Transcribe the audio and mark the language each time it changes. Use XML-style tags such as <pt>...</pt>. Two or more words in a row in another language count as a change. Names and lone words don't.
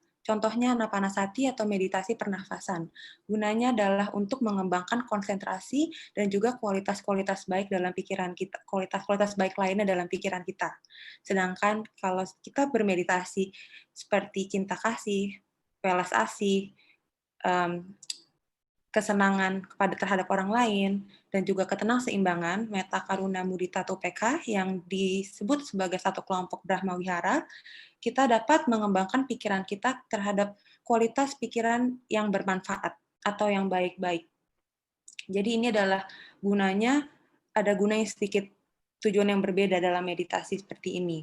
<id>Contohnya anapanasati atau meditasi pernafasan. Gunanya adalah untuk mengembangkan konsentrasi dan juga kualitas-kualitas baik dalam pikiran kita, kualitas-kualitas baik lainnya dalam pikiran kita. Sedangkan kalau kita bermeditasi seperti cinta kasih, welas asih, kesenangan terhadap orang lain, dan juga ketenangseimbangan,</id> <pi>metta karuna mudita upeka</pi> <id>yang disebut sebagai satu kelompok Brahma Wihara, kita dapat mengembangkan pikiran kita terhadap kualitas pikiran yang bermanfaat atau yang baik-baik. Jadi ini adalah gunanya, ada gunanya sedikit tujuan yang berbeda dalam meditasi seperti ini.</id>